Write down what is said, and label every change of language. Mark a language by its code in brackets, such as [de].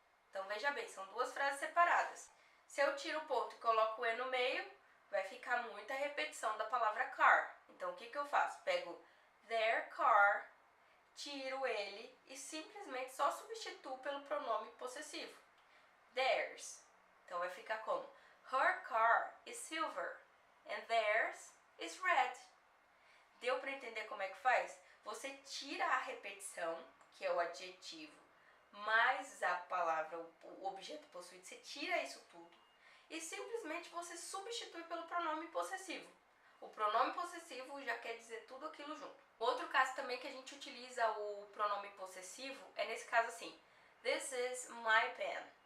[pt] Então, veja bem, são duas frases separadas. Se eu tiro o ponto e coloco o E no meio, vai ficar muita repetição da palavra car. Então, o que eu faço? Pego their car, tiro ele e simplesmente só substituo pelo pronome possessivo. Theirs. Então, vai ficar como? [en] Her car is silver and theirs is red. [pt] Deu para entender como é que faz? Você tira a repetição, que é o adjetivo, mais a palavra, o objeto possuído, você tira isso tudo e simplesmente você substitui pelo pronome possessivo. O pronome possessivo já quer dizer tudo aquilo junto. Outro caso também que a gente utiliza o pronome possessivo é nesse caso assim: [en] This is my pen.